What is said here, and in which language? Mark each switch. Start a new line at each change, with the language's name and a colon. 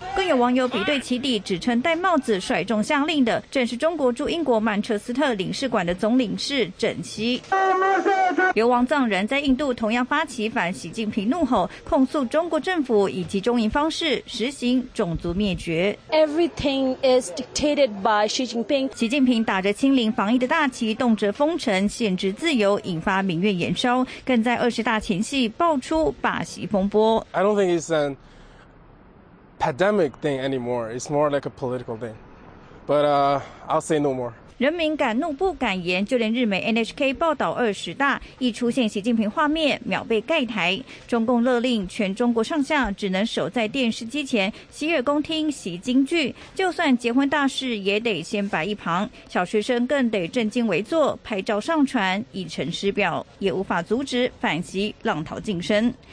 Chinese: 更有网友比对其底，指称戴帽子甩中下令的正是中国驻英国曼彻斯特领事馆的总领事郑熙。流亡藏人在印度同样发起反习近平怒吼，控诉中国政府以及中英方式实行种族灭绝。
English: Everything is dictated by Xi Jinping。
Chinese: 习近平打着清零防疫的大旗，动辄封城、限制自由，引发民怨延烧，更在二十大前夕爆出罢习风波。
English: I don't think it's a pandemic thing anymore. It's more like a political thing. But I'll say no more.
Chinese: 人民敢怒不敢言，就连日媒 NHK 报道二十大一出现习近平画面，秒被盖台。中共勒令全中国上下只能守在电视机前洗耳恭听习京剧，就算结婚大事也得先摆一旁，小学生更得正襟危坐拍照上传，以成师表，也无法阻止反习浪淘晋升。